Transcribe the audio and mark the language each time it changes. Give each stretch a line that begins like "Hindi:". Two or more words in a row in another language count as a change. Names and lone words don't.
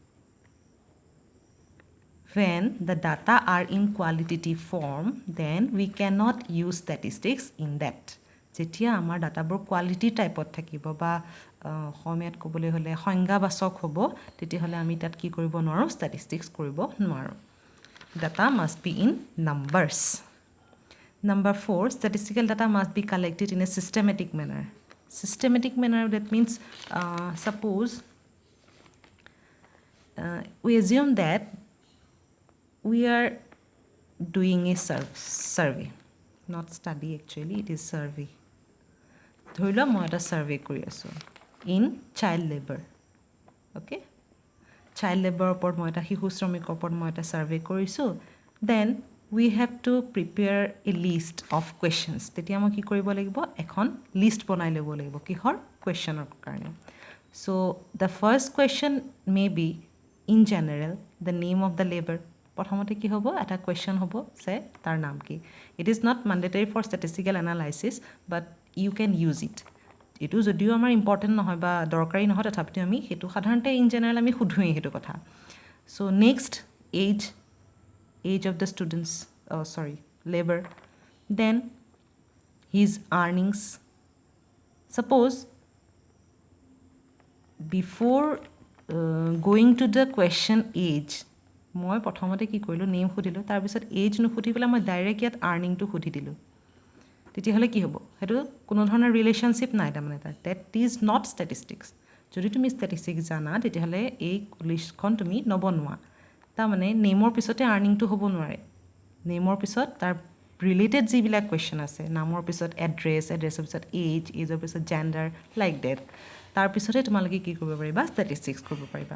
English: when the data are in qualitative form then we cannot use statistics in that
Assamese: যেতিয়া আমাৰ ডাটাবোৰ কোৱালিটি টাইপত থাকিব বা অসমীয়াত ক'বলৈ হ'লে সংজ্ঞাবাচক হ'ব তেতিয়াহ'লে আমি তাত কি কৰিব নোৱাৰোঁ ষ্টেটিষ্টিক্স কৰিব নোৱাৰোঁ
English: data must be in numbers Number 4, statistical data must be collected in a systematic manner. Systematic manner, that means suppose we assume that we are doing a survey. Not study actually, it is survey.
Assamese: ধৰি লওক মই এটা সাৰ্ভে কৰি আছোঁ
English: in child labour okay
Assamese: চাইল্ড লেবাৰৰ ওপৰত মই এটা শিশু শ্ৰমিকৰ ওপৰত মই এটা সাৰ্ভে কৰিছোঁ
English: then we have to prepare a list of questions
Assamese: তেতিয়া মই কি কৰিব লাগিব এখন লিষ্ট বনাই ল'ব লাগিব কিহৰ কুৱেশ্যনৰ কাৰণে
English: so the first question may be in general the name of the labor
Assamese: প্ৰথমতে কি হ'ব এটা কুৱেশ্যন হ'ব যে তাৰ নাম কি
English: it is not mandatory for statistical analysis but you can use it
Assamese: এইটো যদিও আমাৰ ইম্পৰ্টেণ্ট নহয় বা দৰকাৰী নহয় তথাপিতো আমি সেইটো সাধাৰণতে
English: in general
Assamese: আমি সোধোৱেই সেইটো কথা
English: so next age of the students labor then his earnings suppose before going to the question age
Assamese: মই প্ৰথমতে কি কৰিলোঁ নেম সুধিলোঁ তাৰপিছত এজ নুসুধি পেলাই মই ডাইৰেক্ট ইয়াত আৰ্নিংটো সুধি দিলোঁ তেতিয়াহ'লে কি হ'ব সেইটো কোনো ধৰণৰ ৰিলেশ্যনশ্বিপ নাই তাৰমানে তাৰ
English: data is not statistics
Assamese: যদি তুমি ষ্টেটিষ্টিক্স জানা তেতিয়াহ'লে এই লিষ্টখন তুমি নবনোৱা তাৰমানে নেমৰ পিছতে আৰ্নিংটো হ'ব নোৱাৰে নেমৰ পিছত তাৰ ৰিলেটেড যিবিলাক কুৱেশ্যন আছে নামৰ পিছত এড্ৰেছৰ পিছত এজৰ পিছত জেণ্ডাৰ লাইক ডেট তাৰপিছতে তোমালোকে কি কৰিব পাৰিবা ষ্টেটিষ্টিক্স কৰিব পাৰিবা